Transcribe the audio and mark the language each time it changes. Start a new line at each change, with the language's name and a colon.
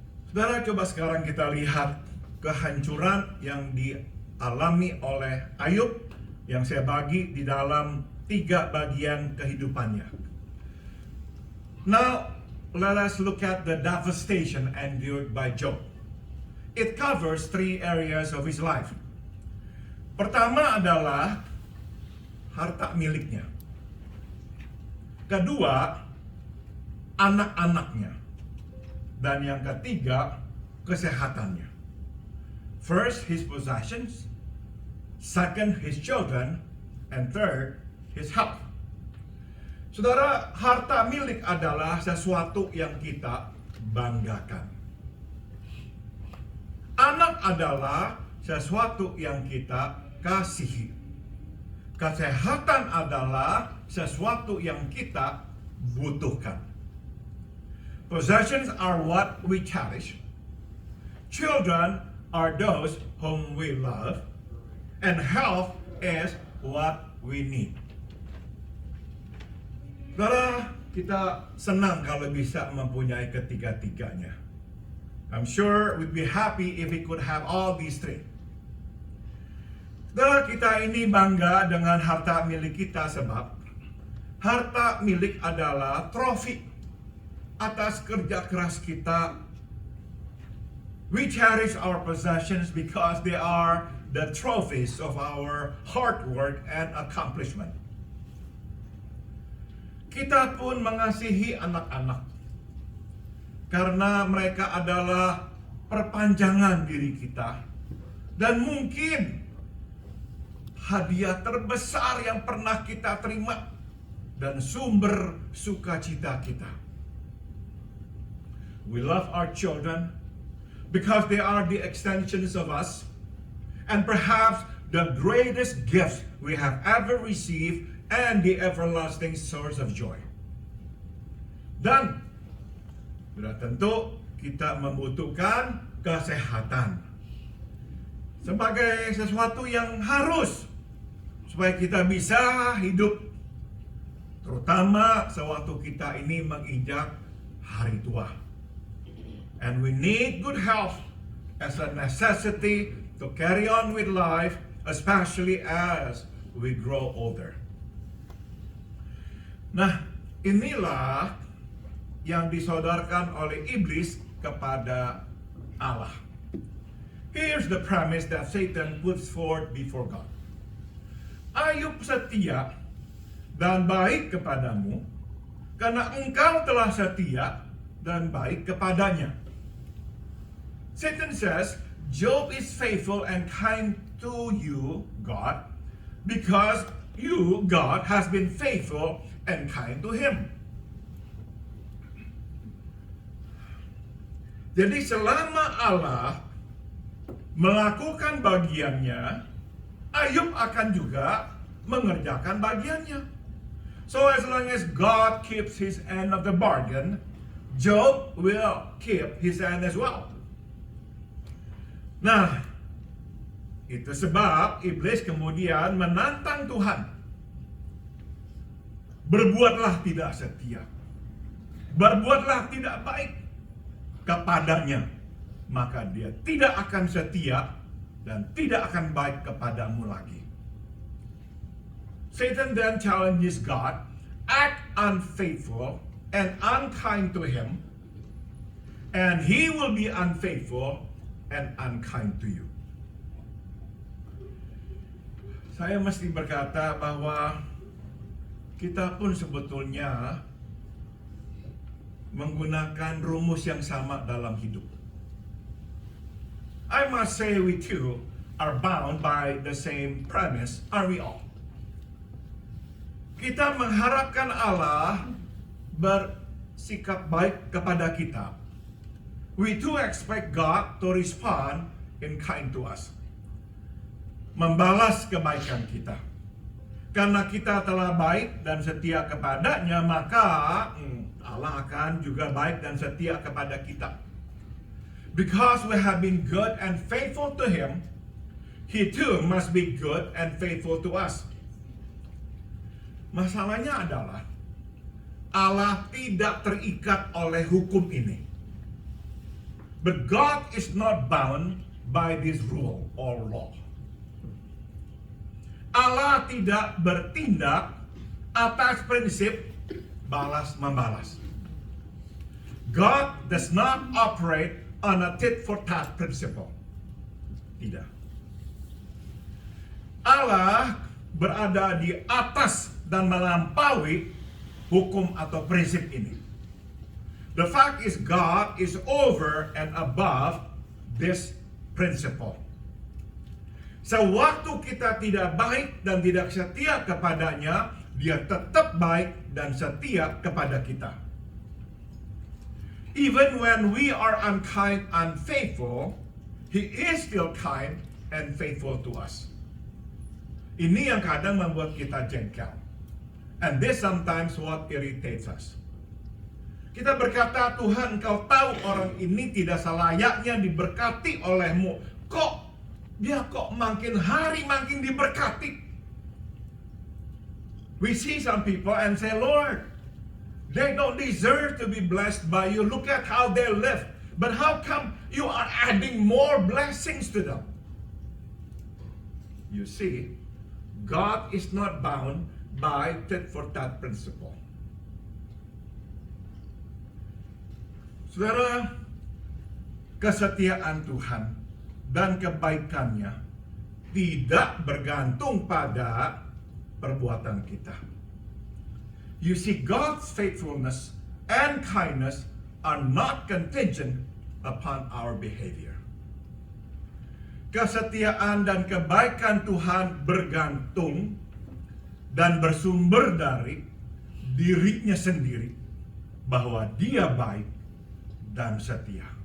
Indonesian: Saudara, coba sekarang kita lihat kehancuran yang dialami oleh Ayub yang saya bagi di dalam 3 bagian kehidupannya.
English: Now, let us look at the devastation endured by Job. It covers 3 areas of his life.
Indonesian: Pertama adalah harta miliknya. Kedua, anak-anaknya. Dan yang ketiga, kesehatannya.
English: First, his possessions. Second, his children. And third, his health.
Indonesian: Saudara, harta milik adalah sesuatu yang kita banggakan. Anak adalah sesuatu yang kita kasihi. Kesehatan adalah sesuatu yang kita butuhkan.
English: Possessions are what we cherish. Children are those whom we love. And health is what we need.
Indonesian: Saudara, kita senang kalau bisa mempunyai ketiga-tiganya.
English: I'm sure we'd be happy if we could have all these 3.
Indonesian: Saudara, kita ini bangga dengan harta milik kita sebab harta milik adalah trofi atas kerja keras kita.
English: We cherish our possessions because they are the trophies of our hard work and accomplishment.
Indonesian: Kita pun mengasihi anak-anak karena mereka adalah perpanjangan diri kita dan mungkin hadiah terbesar yang pernah kita terima dan sumber sukacita kita.
English: We love our children because they are the extensions of us and perhaps the greatest gift we have ever received and the everlasting source of joy.
Indonesian: Dan sudah tentu kita membutuhkan kesehatan sebagai sesuatu yang harus supaya kita bisa hidup, terutama sewaktu kita ini menginjak hari tua.
English: And we need good health as a necessity to carry on with life, especially as we grow older.
Indonesian: Nah, inilah yang disodorkan oleh iblis kepada Allah.
English: Here's the premise that Satan puts forth before God.
Indonesian: Ayub setia dan baik kepadamu, karena engkau telah setia dan baik kepadanya.
English: Satan says, Job is faithful and kind to you, God, because you, God, has been faithful and kind to him.
Indonesian: Jadi selama Allah melakukan bagiannya, Ayub akan juga mengerjakan bagiannya.
English: So as long as God keeps his end of the bargain, Job will keep his end as well.
Indonesian: Nah, itu sebab iblis kemudian menantang Tuhan. Berbuatlah tidak setia. Berbuatlah tidak baik kepadanya. Maka dia tidak akan setia dan tidak akan baik kepadamu lagi.
English: Satan then challenges God, act unfaithful and unkind to him, and he will be unfaithful and unkind to you.
Indonesian: Saya mesti berkata bahwa kita pun sebetulnya menggunakan rumus yang sama dalam hidup.
English: I must say we too are bound by the same premise, aren't we all?
Indonesian: Kita mengharapkan Allah bersikap baik kepada kita.
English: We too expect God to respond in kind to us.
Indonesian: Membalas kebaikan kita. Karena kita telah baik dan setia kepadanya, maka Allah akan juga baik dan setia kepada kita.
English: Because we have been good and faithful to him, he too must be good and faithful to us.
Indonesian: Masalahnya adalah Allah tidak terikat oleh hukum ini.
English: But God is not bound by this rule or law.
Indonesian: Allah tidak bertindak atas prinsip balas-membalas.
English: God does not operate on a tit-for-tat principle.
Indonesian: Tidak. Allah berada di atas dan melampaui hukum atau prinsip ini.
English: The fact is God is over and above this principle.
Indonesian: Sewaktu kita tidak baik dan tidak setia kepadanya, dia tetap baik dan setia kepada kita.
English: Even when we are unkind, unfaithful, he is still kind and faithful to us.
Indonesian: Ini yang kadang membuat kita jengkel.
English: And this sometimes what irritates us.
Indonesian: Kita berkata, Tuhan, Engkau tahu orang ini tidak selayaknya diberkati olehmu. Dia kok makin hari makin diberkati.
English: We see some people and say, Lord, they don't deserve to be blessed by you. Look at how they live. But how come you are adding more blessings to them? You see, God is not bound by tit-for-tat principle.
Indonesian: Saudara, kesetiaan Tuhan dan kebaikannya tidak bergantung pada perbuatan kita.
English: You see, God's faithfulness and kindness are not contingent upon our behavior.
Indonesian: Kesetiaan dan kebaikan Tuhan bergantung dan bersumber dari dirinya sendiri, bahwa dia baik dan setia.